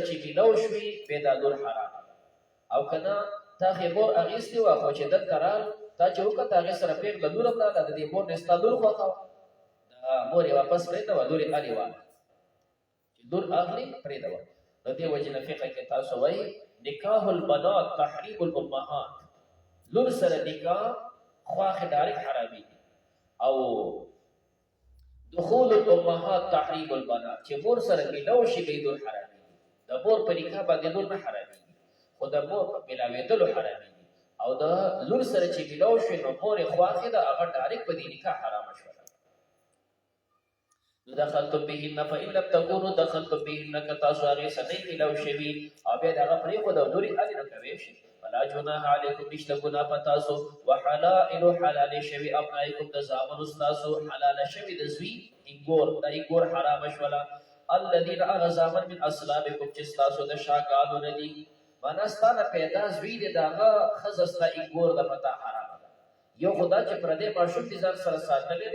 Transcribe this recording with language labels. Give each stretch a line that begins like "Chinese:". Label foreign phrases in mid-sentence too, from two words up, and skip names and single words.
Pashto: چې میلاو شوي بیا دا لور حرامه ده او که نه تا خې مور اخیستې وه خو چې دلته رال تا چې وکړه هغې سره پېغله لور هم راله د دې مور نه ستا لور خوښه وه د مور یې واپس پرېږده وه لور یې الې واله لور اخلي پرېږده د دې وجې نه فقه کې تاسو وایي
Arabic: نکاح البنات تحریم الامهات
Pashto: لور سره نکاح خواښې ډایرکټ حرامېږي او
Arabic: دخول الامهات تحریم البنات
Pashto: چې مور سره میلاو شي بیا لور حرامېږي د مور په نکاح باندې لور نه حرامېږي خو د مور په میلاوېدلو حرامېږي او د لور سره چې میلاو شي نو مور یې خواښې ده هغه ډایرکټ په دې نکاح حرامه شوله
Arabic: دخلتم بهن فإن لم تكونوا دخلتم بهن
Pashto: که تاسو هغې سره نه میلاو شوي او بیا د هغه پرېښوده او لورې الې نو کوی شي
Arabic: فلا جناح علیکم
Pashto: نشته ګناه په تاسو وحلائل حلالې شوي ابنایکم د زامنو ستاسو حلاله شوي د زوی انګور دا انګور حرامه شوله الذین هغه زامن
Arabic: من اصلابکم
Pashto: چې ستاسو د شاګانو نه دي معنا ستا نه پیدا زوی دی د هغه ښځه ستا انګور ده په تا حرامه ده یو خو دا چې پردی ماشوم دې ځان سره ساتلی